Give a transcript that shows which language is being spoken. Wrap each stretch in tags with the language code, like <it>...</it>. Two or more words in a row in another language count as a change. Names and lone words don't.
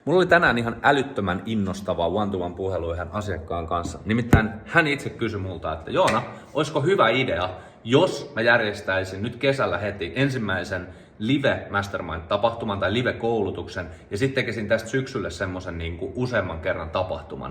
<fi>Mulla oli tänään ihan älyttömän innostava one-to-one puhelu yhden asiakkaan kanssa. Nimittäin hän itse kysyi multa, että Joona, olisiko hyvä idea, jos mä järjestäisin nyt kesällä heti ensimmäisen live mastermind-tapahtuman tai live-koulutuksen ja sitten tekisin tästä syksylle semmoisen niin kuin useamman kerran tapahtuman.</fi>